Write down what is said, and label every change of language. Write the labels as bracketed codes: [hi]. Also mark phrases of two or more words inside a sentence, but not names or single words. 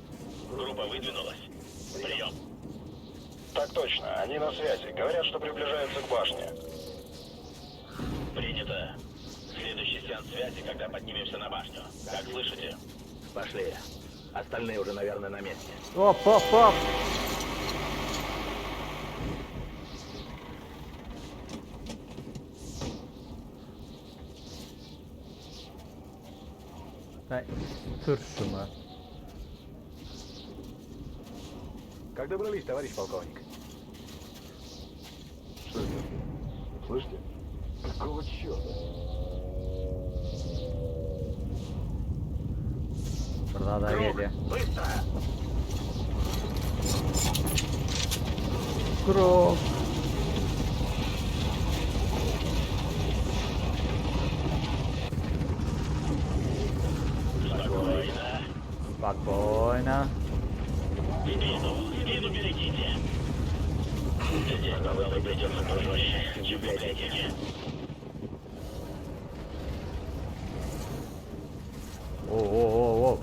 [ru] Группа выдвинулась. Прием. Так точно, они на связи. Говорят, что приближаются к башне. Принято. Следующий сеанс связи, когда поднимемся на башню. Как слышите? Пошли. Остальные уже, наверное, на месте. [tr] Hop. Hey, sür şunu. [ru] Как добрались, товарищ полковник? Что это? Слышите? Какого черта? [tr] Burada da geliyor. [ru] Быстро! Krok. Спокойно. Spokojna. Спину берегите. Здесь, пожалуй, придется пожестче, чем в библиотеке. Oo.